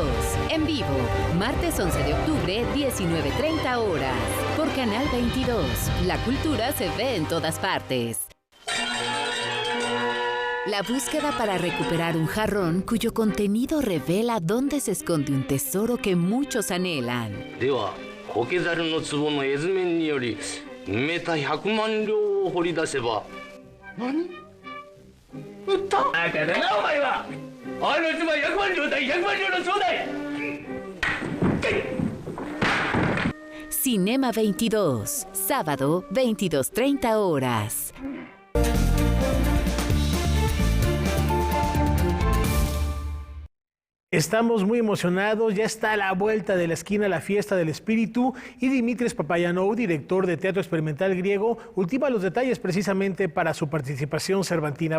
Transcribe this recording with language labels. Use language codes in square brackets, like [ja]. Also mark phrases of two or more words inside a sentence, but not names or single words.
[es] En vivo, martes 11 de octubre, 19:30 horas. Por Canal 22. La cultura se ve en todas partes. La búsqueda para recuperar un jarrón cuyo contenido revela dónde se esconde un tesoro que muchos anhelan. [ja] では、苔猿の壺の絵図面により埋めた100万両を掘り出せば。何？売った？バカだなお前は。あの妻100万両だ100万両のちょうだい。 [es] Cinema 22, sábado 22:30 horas. Estamos muy emocionados, ya está a la vuelta de la esquina la Fiesta del Espíritu y Dimitris Papagiannou, director de Teatro Experimental Griego, ultima los detalles precisamente para su participación cervantina.